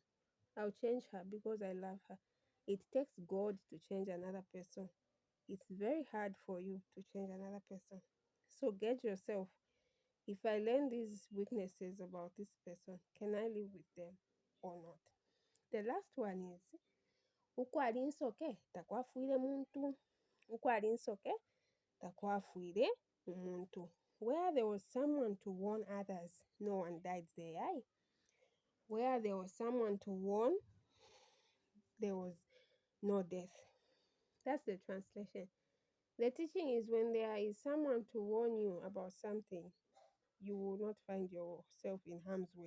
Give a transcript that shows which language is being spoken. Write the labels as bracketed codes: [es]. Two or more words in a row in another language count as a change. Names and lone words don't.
[en] I'll change her because I love her. It takes God to change another person. It's very hard for you to change another person. So get yourself. If I learn these weaknesses about this person, can I live with them or not? The last one is [bem] uko alinsoke takwafuire muntu. Uko alinsoke takwafuire umuntu. [en] Where there was someone to warn others, no one died there. Where there was someone to warn, there was no death. That's the translation. The teaching is when there is someone to warn you about something, you will not find yourself in harm's way.